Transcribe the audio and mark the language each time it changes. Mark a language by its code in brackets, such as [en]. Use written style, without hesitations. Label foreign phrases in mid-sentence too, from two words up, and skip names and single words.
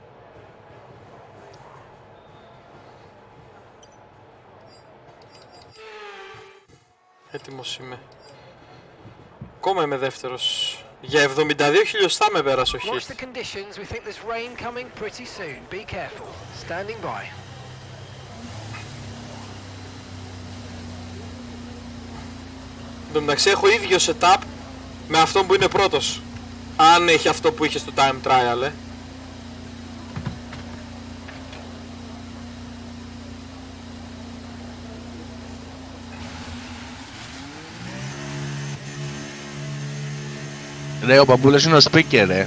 [el] Έτοιμος είμαι. Ακόμα είμαι δεύτερος. Για 72 χιλιοστά με πέρασε ο [en] Watch [el] Χιτ. [en] the conditions. We think there's rain coming pretty soon. Be careful. Standing by. [el] Εν τω μεταξύ έχω ίδιο setup με αυτόν που είναι πρώτος. Αν έχει αυτό που είχε στο [en] time trial, [el] Ρε, ο μπαμπούλας είναι ο speaker, ρε.